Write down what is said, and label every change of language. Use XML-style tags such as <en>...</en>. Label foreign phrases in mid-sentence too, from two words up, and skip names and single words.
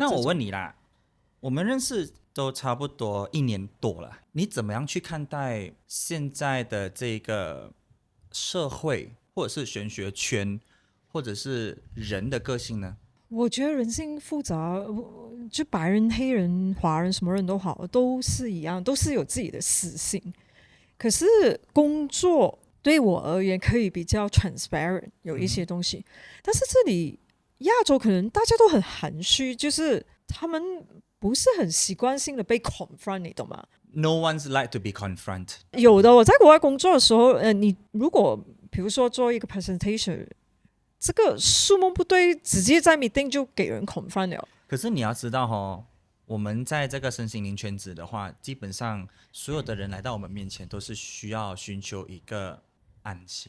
<zh>那我問你啦，我們認識都差不多1年多了，你怎麼樣去看待現在的這個社會，或者是玄學圈，或者是人的個性呢？我覺得人性複雜，就白人、黑人、華人，什麼人都好，都是一樣，都是有自己的私性。可是工作對我而言可以比較 transparent，有一些東西。但是這裡亞洲可能大家都很含蓄，就是他們不是很習慣性的被 confront， 你懂嗎？</zh> <en>No one's like to be confront。</en> <zh>有的，我在國外工作的時候，你如果比如說做一個 presentation， 這個數目不對，直接在 meeting 就給人 confront 了。可是你要知道我們在這個身心靈圈子的話，基本上所有的人來到我們面前都是需要尋求一個安心。</zh>